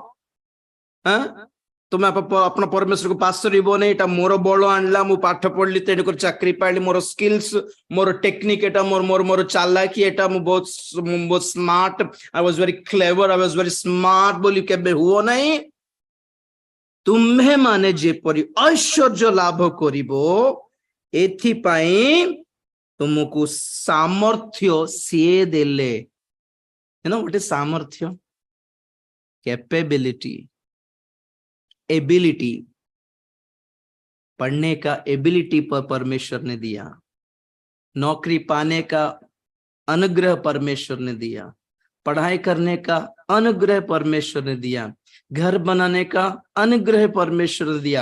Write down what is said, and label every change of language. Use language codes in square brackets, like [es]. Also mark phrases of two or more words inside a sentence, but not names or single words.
[or] ତୁମେ ଆପଣ ପରମେଶ୍ୱରକୁ ପାସ୍ କରିବ ନାହିଁ, ଏଇଟା ମୋର ବଳ ଆଣିଲା, ମୁଁ ପାଠ ପଢିଲି, ତେଣୁକରି ଚାକିରି ପାଇଲି, ମୋର ସ୍କିଲ୍ସ, ମୋର ଟେକ୍ନିକ, ଏଟା ମୋର ଚାଲାକି, ଏଟା ମୁଁ ବହୁତ ସ୍ମାର୍ଟ, [en] I was very clever, I was very smart [or] ବୋଲି କେବେ ହୁଅ ନାହିଁ। ତୁମ୍ଭେ ମାନେ ଯେପରି ଐଶ୍ୱର୍ଯ୍ୟ ଲାଭ କରିବ, ଏଥିପାଇଁ ତୁମକୁ ସାମର୍ଥ୍ୟ ସିଏ ଦେଲେ। ଗୋଟେ ସାମର୍ଥ୍ୟ, [en] capability, ability, [hi] पढ़ने का एबिलिटी पर परमेश्वर ने दिया, नौकरी पाने का अनुग्रह परमेश्वर ने दिया, पढ़ाई करने का अनुग्रह परमेश्वर ने दिया, घर बनाने का अनुग्रह परमेश्वर ने दिया।